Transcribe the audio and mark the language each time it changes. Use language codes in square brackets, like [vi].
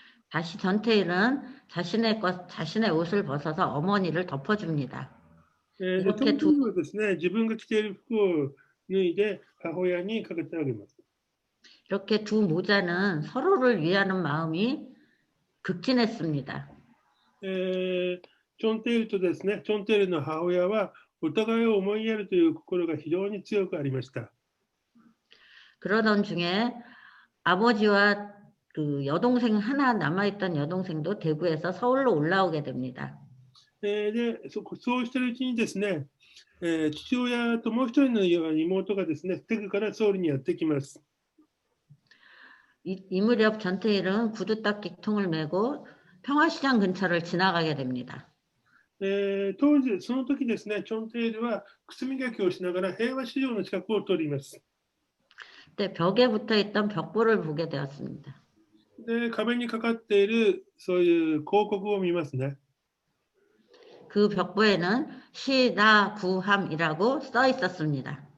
[ko] 다시 전태일은 자신의 옷을 벗어서 어머니를 덮어줍니다. [ja] チョンテイルはですね、自分が着ている服を脱いで母親にかけてあげます。 [ko] 이렇게 두 모자는 서로를 위하는 마음이 극진했습니다. [ja] チョンテイルとですね、チョンテイルの母親はお互いを思いやるという心が非常に強くありました。 [ko] 그러던 중에 아버지와 그 여동생 하나 남아있던 여동생도 대구에서 서울로 올라오게 됩니다. [ja] で、そうしているうちにですね、父親ともう一人の妹がですね、テグからソウルにやってきます。 [ko] 이 무렵 전태일은 구두 닦기 통을 메고 평화시장 근처를 지나가게 됩니다. [ja] その時ですね、チョンテイルは靴磨きをしながら平和市場の近くを通ります。 [ko] 그때 벽에 붙어있던 벽보를 보게 되었습니다. [ja] で、壁にかかっているそういう広告を見ますね。 [ko] 그 벽보에는 시다구함이라고 써 있었습니다.